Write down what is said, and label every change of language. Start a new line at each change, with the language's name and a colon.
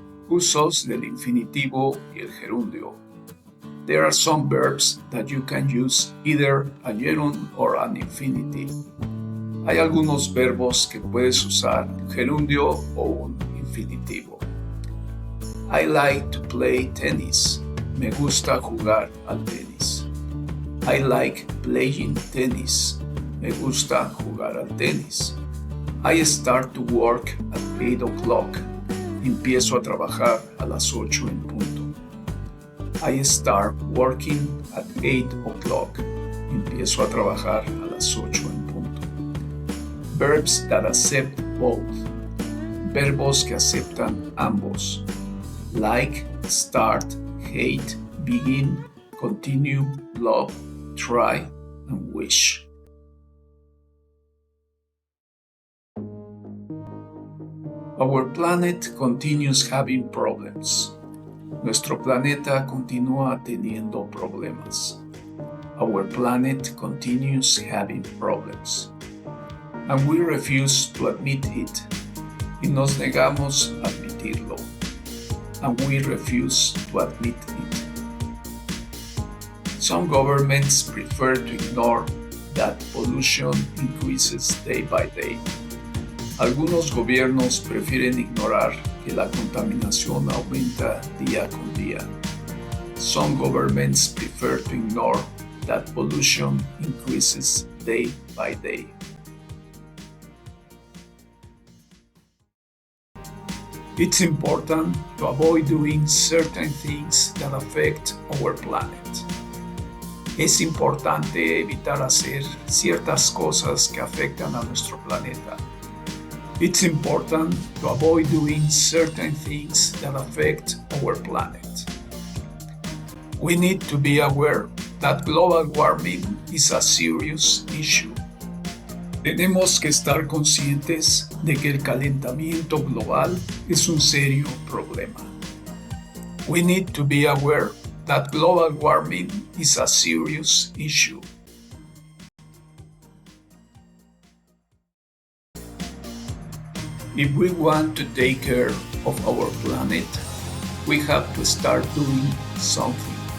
Spanish: Usos del infinitivo y el gerundio.
English: There are some verbs that you can use either a gerund or an infinitive.
Spanish: Hay algunos verbos que puedes usar un gerundio o un infinitivo.
English: I like to play tennis.
Spanish: Me gusta jugar al tenis.
English: I like playing tennis.
Spanish: Me gusta jugar al tenis.
English: I start to work at 8 o'clock.
Spanish: Empiezo a trabajar a las 8 en punto.
English: I start working at 8 o'clock.
Spanish: Empiezo a trabajar a las 8 en punto.
English: Verbs that accept both.
Spanish: Verbos que aceptan ambos.
English: Like, start, hate, begin, continue, love, try, and wish. Our planet continues having problems.
Spanish: Nuestro planeta continúa teniendo problemas.
English: Our planet continues having problems. And we refuse to admit it.
Spanish: Y nos negamos a admitirlo.
English: And we refuse to admit it. Some governments prefer to ignore that pollution increases day by day.
Spanish: Algunos gobiernos prefieren ignorar que la contaminación aumenta día con día.
English: Some governments prefer to ignore that pollution increases day by day. It's important to avoid doing certain things that affect our planet.
Spanish: Es importante evitar hacer ciertas cosas que afectan a nuestro planeta.
English: It's important to avoid doing certain things that affect our planet. We need to be aware that global warming is a serious issue.
Spanish: Tenemos que estar conscientes de que el calentamiento global es un serio problema.
English: We need to be aware that global warming is a serious issue. If we want to take care of our planet, we have to start doing something.